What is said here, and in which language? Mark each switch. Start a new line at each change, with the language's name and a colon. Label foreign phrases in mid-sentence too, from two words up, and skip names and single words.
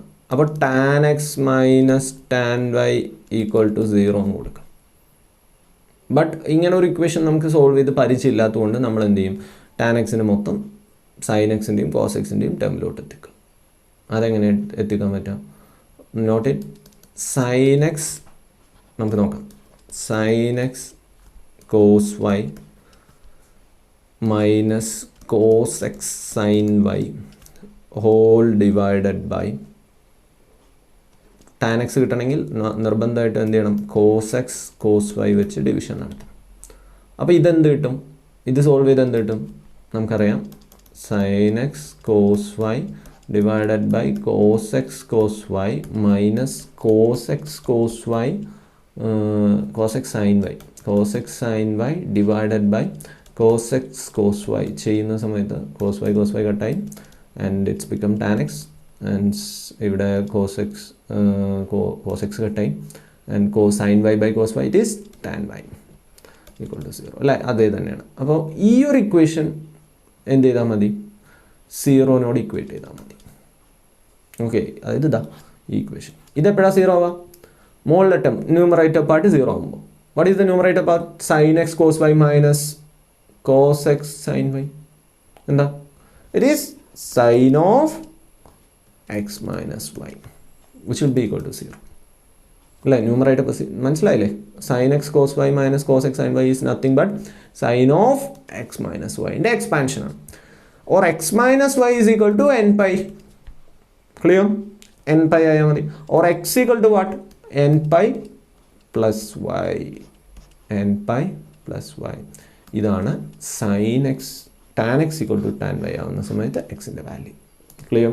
Malayalam: അപ്പോൾ
English: tan x minus tan y equal to 0
Malayalam: എന്ന് കൊടുക്കാം. ബട്ട് ഇങ്ങനെ ഒരു ഇക്വേഷൻ നമുക്ക് സോൾവ് ചെയ്ത് പരിചയമില്ലാത്തതുകൊണ്ട് നമ്മൾ എന്ത് ചെയ്യും, tan xന് മൊത്തം sin xൻ്റെയും cos xൻ്റെയും ടേമിലോട്ട് എത്തിക്കുക. അതെങ്ങനെ എത്തിക്കാൻ പറ്റാം?
English: note it
Malayalam: sin x നമുക്ക് നോക്കാം.
English: sin x cos y minus cos x sin y whole divided by tan x
Malayalam: കിട്ടണമെങ്കിൽ നിർബന്ധമായിട്ട് എന്ത് ചെയ്യണം, cos x cos y വെച്ച് ഡിവിഷൻ നടത്തണം. അപ്പോൾ ഇതെന്ത് കിട്ടും? ഇത് സോൾവ് ചെയ്ത് എന്ത് കിട്ടും? നമുക്കറിയാം
English: sin x cos y divided by cos x cos y minus cos x cos y cos x sin y cos x sin y divided by cos x cos y
Malayalam: ചെയ്യുന്ന സമയത്ത് cos y കട്ടായി
English: and it's become tan x and
Malayalam: ഇവിടെ cos x കട്ടായി ആൻഡ്
English: sin y by cos y it is tan y equal to 0
Malayalam: അല്ലേ? അതേ തന്നെയാണ്. അപ്പോൾ ഈ ഒരു ഇക്വേഷൻ എന്ത് ചെയ്താൽ മതി? 0നോട് ഇക്വേറ്റ് ചെയ്താൽ മതി. ഓക്കെ, അതായത് ഇതാ ഈ ഇക്വേഷൻ. ഇതെപ്പോഴാണ് 0 ആവുക? മുകളിലെ
English: term numerator part
Malayalam: 0 ആകുമ്പോൾ.
English: What is the numerator part? sin x cos y minus cos x sin y.
Malayalam: എന്താ?
English: it is sin of x minus y which will be equal to 0 അല്ലേ?
Malayalam: ന്യൂമറേറ്റർ മനസ്സിലായില്ലേ?
English: sin x cos y minus cos x sin y is nothing but sin of x minus വൈൻ്റെ എക്സ്പാൻഷനാണ്. or x minus y is equal to n pi. clear?
Malayalam: n പൈ ആയാൽ മതി.
English: or x equal to what? n pi plus y. n pi plus y.
Malayalam: ഇതാണ്
English: sin x tan x equal to tan y
Malayalam: ആവുന്ന സമയത്ത് എക്സിൻ്റെ വാല്യൂ. ക്ലിയർ?